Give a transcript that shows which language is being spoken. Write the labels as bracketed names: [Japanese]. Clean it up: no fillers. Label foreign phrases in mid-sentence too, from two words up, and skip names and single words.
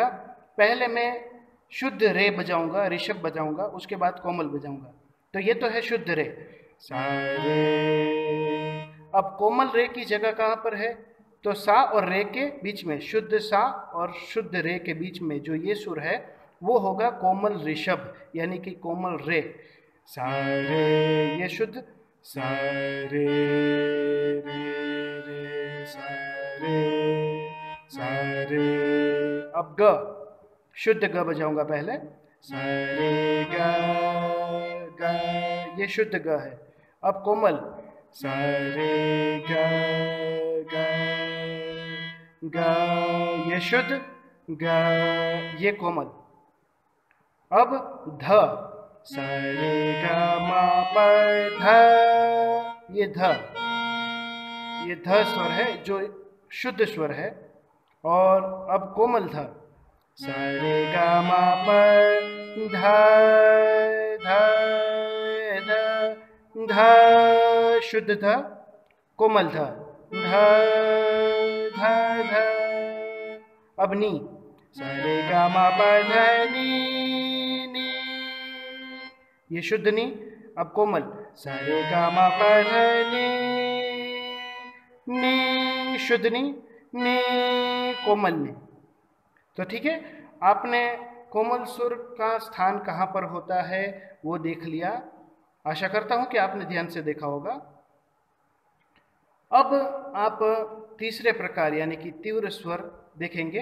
[Hindi] पहले मैं शुद्ध रे बजाऊंगा, ऋषभ बजाऊंगा, उसके बाद कोमल बजाऊंगा। तो ये तो है शुद्ध रे, सा रे। अब कोमल रे की जगह कहाँ पर है, तो सा और रे के बीच में, शुद्ध सा और शुद्ध रे के बीच में जो ये सुर है वो होगा कोमल ऋषभ, यानी कि कोमल रे, सा रे ये शुद्ध, सा रे रे रे सा रे, सा रे। अब ग, शुद्ध ग बजाऊंगा पहले, सा रे ग, ग ये शुद्ध ग है। अब कोमल, सा रे ग, ग, ग ये शुद्ध, ग ये कोमल। अब ध, सा रे ग मा पा ध, ये ध, ये ध स्वर है जो शुद्ध स्वर है। और अब कोमल ध, सा रे ग मा पा ध, ध, ध, ध शुद्ध ध, कोमल ध, ध, ध, ध। अब नी, सा रे ग मा पा ध नी, नी ये शुद्ध नी। अब कोमल, सा रे ग मा पा ध नी, नी शुद्ध नी, नी कोमल नी। तो ठीक है, आपने कोमल सुर का स्थान कहाँ पर होता है वो देख लिया। आशा करता हूँ कि आपने ध्यान से देखा होगा। अब आप तीसरे प्रकार यानी कि तीव्र स्वर देखेंगे।